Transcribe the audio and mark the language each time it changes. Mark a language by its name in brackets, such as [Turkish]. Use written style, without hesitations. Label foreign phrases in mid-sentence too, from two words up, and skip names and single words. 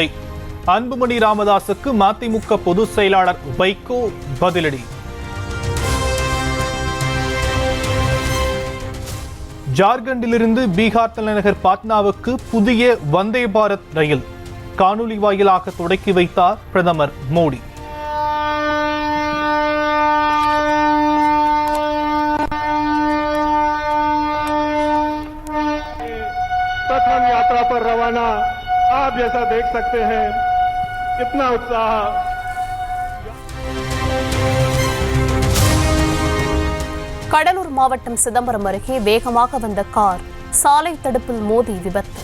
[Tamil] அன்புமணி ராமதாசுக்கு மதிமுக பொதுச் செயலாளர் வைகோ பதிலடி. ஜார்க்கண்டிலிருந்து பீகார் தலைநகர் பாட்னாவுக்கு புதிய வந்தே பாரத் ரயில் காணொலி வாயிலாக தொடக்கி வைத்தார் பிரதமர் மோடி. [Hindi] प्रथम यात्रा पर रवाना आप जैसा देख सकते हैं कितना उत्साह। [Tamil] கடலூர் மாவட்டம் சிதம்பரம் அருகே வேகமாக வந்த கார் சாலை தடுப்பில் மோதி விபத்து.